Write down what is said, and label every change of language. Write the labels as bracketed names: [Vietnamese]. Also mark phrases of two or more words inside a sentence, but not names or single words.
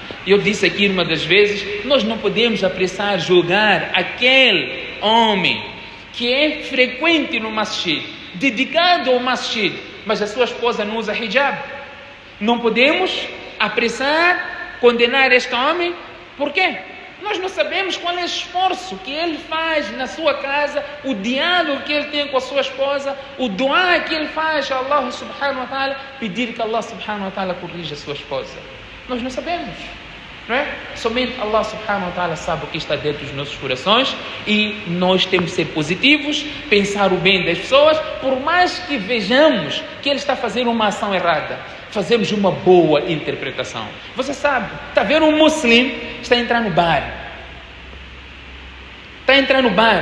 [Portuguese] Eu disse aqui uma das vezes, nós não podemos apressar julgar aquele homem que é frequente no masjid, dedicado ao masjid, mas a sua esposa não usa hijab. Não podemos apressar, condenar este homem. Por quê? Nós não sabemos qual é o esforço que ele faz na sua casa, o diálogo que ele tem com a sua esposa, o dua que ele faz a Allah [Arabic] سبحانه وتعالى, [Portuguese] pedir que Allah [Arabic] سبحانه وتعالى [Portuguese] corrija a sua esposa. Nós não sabemos, não é? Somente Allah [Arabic] سبحانه وتعالى [Portuguese] sabe o que está dentro dos nossos corações, e nós temos que ser positivos, pensar o bem das pessoas, por mais que vejamos que ele está fazendo uma ação errada, fazemos uma boa interpretação. Você sabe, está vendo um muçulmano, está a entrar no bar. Está a entrar no bar.